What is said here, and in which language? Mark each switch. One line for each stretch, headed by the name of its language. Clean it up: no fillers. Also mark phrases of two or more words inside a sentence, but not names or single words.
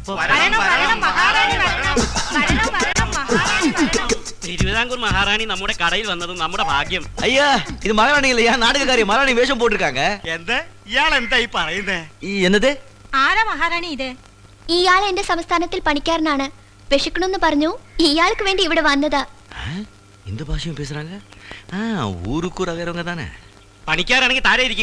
Malayalam: തിരുവിതാംകൂർ മഹാറാണി നമ്മുടെ കടയിൽ വന്നത് നമ്മുടെ ഭാഗ്യം.
Tamil: ஐயா இது மகாராணியில ஏன் நாடகக்காரி மகாராணி வேஷம் போட்டிருக்காங்க.
Malayalam: എന്ത് ഇയാൾ എന്തായി പറയുന്നേ?
Tamil: என்னது?
Malayalam: ആരാ മഹാറാണി ഇത്? ഇയാൾ എന്റെ സംസ്ഥാനത്തിൽ പണിക്കാരനാണ്. വിശക്കണമെന്ന് പറഞ്ഞു ഇയാൾക്ക് വേണ്ടി ഇവിടെ വന്നതാ.
Tamil: இந்த ഭാഷയും பேசுறாங்க. ஊருக்கு ரகரவங்க தானே.
Malayalam: പണിക്കാരാണെങ്കിൽ താഴെ ഇരിക്കുക.